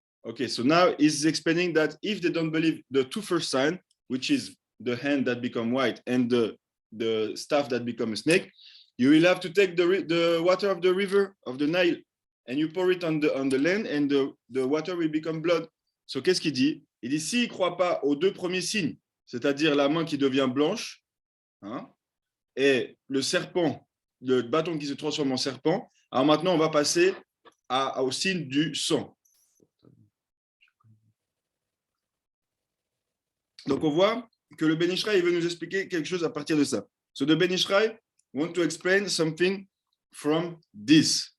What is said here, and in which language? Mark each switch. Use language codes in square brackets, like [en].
[en] Okay, so now he's explaining that if they don't believe the two first sign, which is the hand that become white and the staff that become a snake, you will have to take the water of the river of the Nile and you pour it on the land and the water will become blood. [fr] So qu'est-ce qu'il dit? Il dit s'il ne croit pas aux deux premiers signes, c'est-à-dire la main qui devient blanche, hein, et le serpent, le bâton qui se transforme en serpent, alors maintenant on va passer au signe du sang. Donc on voit que le Ben Ishraï veut nous expliquer quelque chose à partir de ça. [en] So the Ben Ishraï want to explain something from this.